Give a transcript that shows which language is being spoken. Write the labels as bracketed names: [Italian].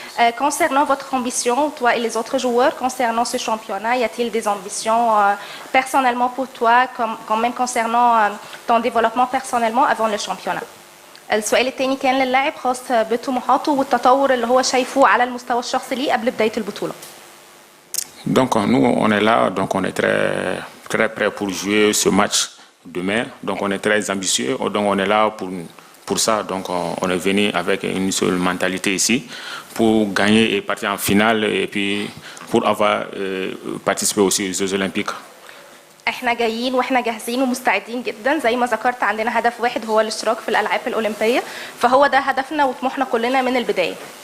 [French] Concernant votre ambition, toi et les autres joueurs, concernant ce championnat, y a-t-il des ambitions personnellement pour toi, quand même concernant ton développement personnellement avant le championnat? [Arabic] السؤال الثاني كان للاعب خاص بطموحاته والتطور اللي هو شايفه على المستوى الشخصي ليه قبل بداية البطولة. [French] Donc nous on est là, donc on est très prêt pour jouer ce match demain. Donc on est très ambitieux, donc on est là pour ça. Donc on est venu avec une seule mentalité ici pour gagner et partir en finale et puis pour avoir participé aussi aux Jeux Olympiques. [Arabic] احنا جايين واحنا جاهزين ومستعدين جدا، زي ما ذكرت عندنا هدف واحد هو الاشتراك في الالعاب الاولمبيه، فهو ده هدفنا وطموحنا كلنا من البدايه.